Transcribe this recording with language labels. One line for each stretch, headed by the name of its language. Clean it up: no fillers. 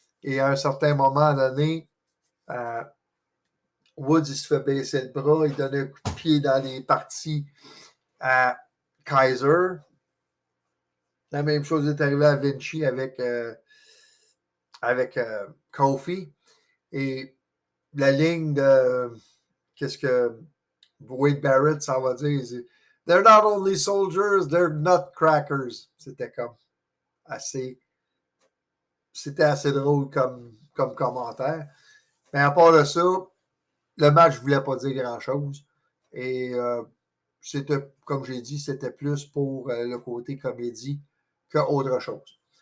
French: Et à un certain moment donné, Woods, il se fait baisser le bras, il donne un coup de pied dans les parties à Kaiser. La même chose est arrivée à Vinci avec Kofi. Et la ligne de qu'est-ce que Wade Barrett s'en va dire.
English: They're not only soldiers, they're nutcrackers.
French: C'était comme assez. C'était assez drôle comme commentaire. Mais à part de ça, le match ne voulait pas dire grand-chose. Et c'était, comme j'ai dit, c'était plus pour le côté comédie qu'autre chose.